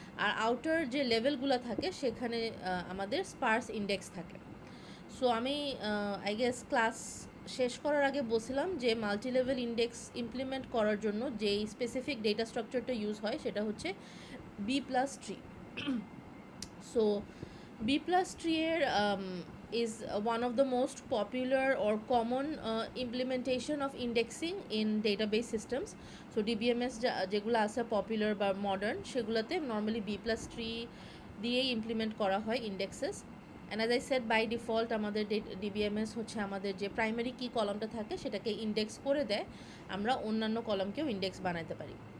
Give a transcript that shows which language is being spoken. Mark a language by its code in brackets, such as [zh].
[bn] আর outer যে লেভেলগুলো থাকে সেখানে আমাদের স্পার্স ইন্ডেক্স থাকে। সো আমি আই গেস ক্লাস শেষ করার আগে বলছিলাম যে মাল্টি লেভেল ইন্ডেক্স ইমপ্লিমেন্ট করার জন্য যেই স্পেসিফিক ডেটা স্ট্রাকচারটা ইউজ হয় সেটা হচ্ছে B+tree। [en] So B+tree এর is one of the most popular or common implementation of indexing in database systems. [bn] So DBMS যেগুলো আছে পপুলার বা মডার্ন, সেগুলোতে নর্মালি B+tree দিয়েই ইমপ্লিমেন্ট করা হয় indexes. [en] and as I said, [bn] by default আমাদের DBMS হচ্ছে আমাদের যে প্রাইমারি কি কলমটা থাকে সেটাকে ইন্ডেক্স করে দেয়, আমরা অন্যান্য কলমকেও ইন্ডেক্স বানাতে পারি।